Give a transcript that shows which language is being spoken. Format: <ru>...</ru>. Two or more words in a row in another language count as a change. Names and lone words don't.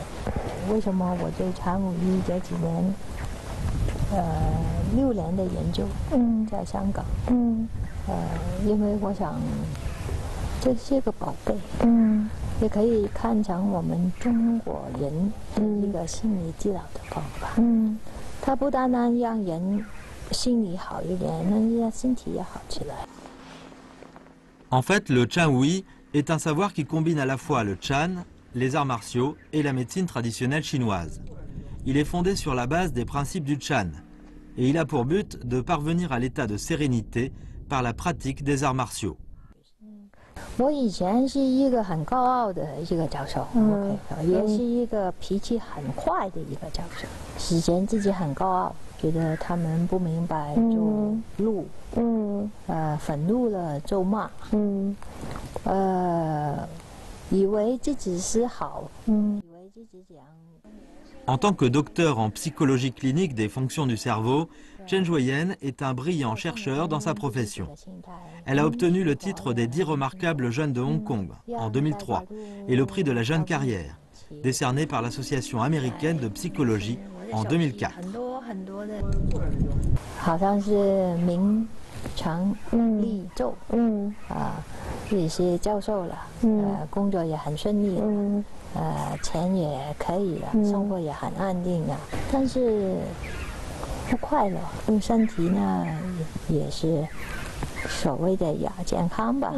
<zh>为什么我对禅武艺这几年6年的研究，在香港，因为我想这是个宝贝，也可以看成我们中国人的一个心理治疗的方法，它不单单让人心理好一点，那让身体也好起来。</zh> <fr>En fait, le Chan Wui est un savoir qui combine à la fois le Chan, les arts martiaux et la médecine traditionnelle chinoise. Il est fondé sur la base des principes du Chan et il a pour but de parvenir à l'état de sérénité par la pratique des arts martiaux.</fr> <zh>我以前是一个很高傲的一个教授，也是一个脾气很坏的一个教授。以前自己很高傲，觉得他们不明白就怒，愤怒了咒骂，以为自己是好，以为自己讲。</zh> <fr>En tant que docteur en psychologie clinique des fonctions du cerveau, Chen Zhujian est un brillant chercheur dans sa profession. Elle a obtenu le titre des 10 remarquables jeunes de Hong Kong en 2003 et le prix de la jeune carrière, décerné par l'Association américaine de psychologie en 2004.</fr> <zh>好像是名成利就，也是教授了，工作也很顺利了。钱也可以了，生活也很安定了，但是不快乐，身体呢也是所谓的亚健康吧。</zh>